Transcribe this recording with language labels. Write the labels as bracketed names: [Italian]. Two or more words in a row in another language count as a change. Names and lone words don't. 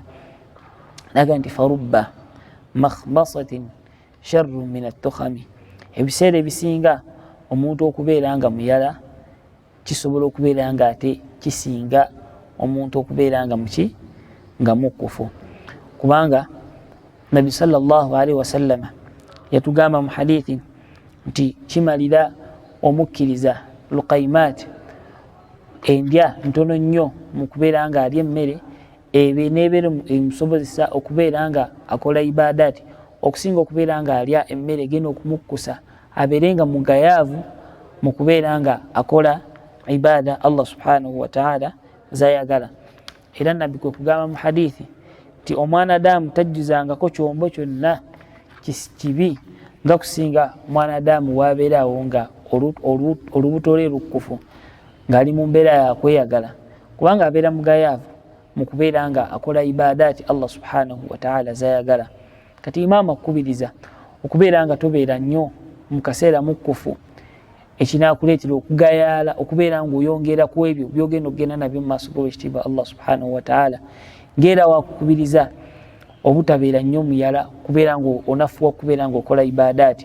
[Ganda] Naga nti [Arabic] فرب مخمصة شر من التخم, [Ganda] ebiseera ebisinga omuntu okubeera nga muyala kisobola okubeera nga ate kisinga omuntu okubeera nga nga mukufu. Kubanga Nabi [Arabic] صلى الله عليه وسلم [Ganda] yatugamba mu hadithi nti kimalira omukkiriza luqaimat endya ntono nnyo mu kubeera nga alya emmere nebeera emusobozesa okubeera nga akola ibadati okusinga okubeera nga alya emmere egenda okumukkusa abeere nga mugayaavu mu kubeera nga akola ibada [Arabic] الله سبحانه وتعالى [Ganda] zayagala. Era nabbi kwe kugamba mu hadithi nti omwanadamu tajjuzangako kyombo kyonna kibi nga kusinga mwanadamu wabeerawo nga olubuto lwe lukkufu ng'ali mu mbeera yakweyagala, kubanga abeera mugayaavu mu kubeera nga akola ibadati [Arabic] الله سبحانه وتعالى [Ganda] zayagala. Kati imamu akubiriza okubeera nga tobeera nnyo mu kaseera mukkufu ekinakuleetera okugayaala, okubeera ng'oyongera ku ebyo byogenda okugenda nabyo mu maaso g'owekitiibwa [Arabic] الله سبحانه وتعالى. [Ganda] Ng'era wakukubiriza obutabeera nnyo muyala, kubeera ng'onafuwa okubeera ng'okola ibadati.